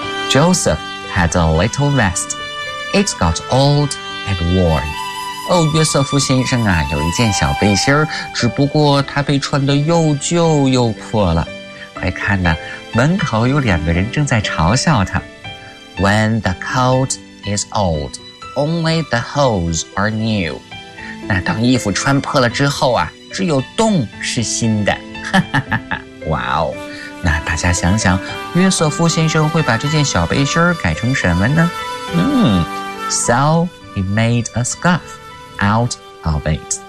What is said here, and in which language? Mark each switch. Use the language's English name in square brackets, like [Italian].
[English] Joseph had a little vest. It got old and worn. [Chinese] 哦，约瑟夫先生啊，有一件小背心，只不过他被穿得又旧又破了。快看呐，门口有两个人正在嘲笑他。 [English] When the coat is old, only the holes are new. [Chinese] 那当衣服穿破了之后啊，只有洞是新的。哈哈哈哈！哇哦，那大家想想，约瑟夫先生会把这件小背心改成什么呢？ [English] So he made a scarf out of it.